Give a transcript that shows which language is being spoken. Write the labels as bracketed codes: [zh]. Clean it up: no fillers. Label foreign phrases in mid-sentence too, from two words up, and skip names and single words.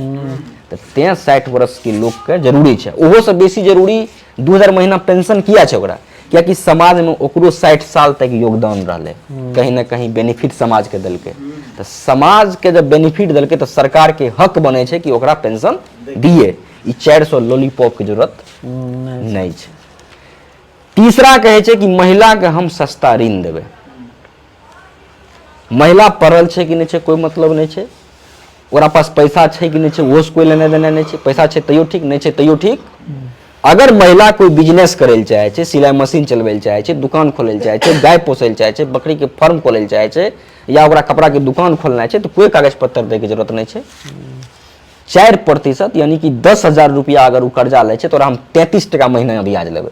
[anp] तो 60 वर्ष के लोग के जरूरी छे। ओहो से बेसी जरूरी 2,000 महीना पेंशन किया छे ओकरा, क्या कि समाज में ओकरो 60 साल तक योगदान रहले, कहीं ना कहीं बेनिफिट समाज के देलके। तो समाज के जब बेनिफिट देलके तो सरकार के हक बने छे कि ओकरा पेंशन दिए। ई 400 लॉलीपॉप के जरूरत नहीं छे। तीसरा कहे छे कि महिला के हम सस्ता ऋण देबे। महिला पढ़ल छे कि नहीं छे कोई मतलब नहीं छे, ओकरा पास पैसा छे कि नहीं छे वो से कोई लेने देने नहीं छे। पैसा छे तैयो ठीक, नहीं छे तैयो ठीक। अगर महिला कोई बिजनेस करे ले चाहे छे, सिलाई मशीन चलबे ले चाहे छे, दुकान खोले ले चाहे छे, गाय पोसे ले चाहे छे, बकरी के फार्म खोले ले चाहे छे, या ओकरा कपड़ा के दुकान खोलना छे, तो कोई कागज पत्तर दे के जरूरत नहीं छे। 4% यानी कि 10,000 रुपया अगर वो कर्जा ले छे तो हम 33 टका महीना ब्याज लेबे।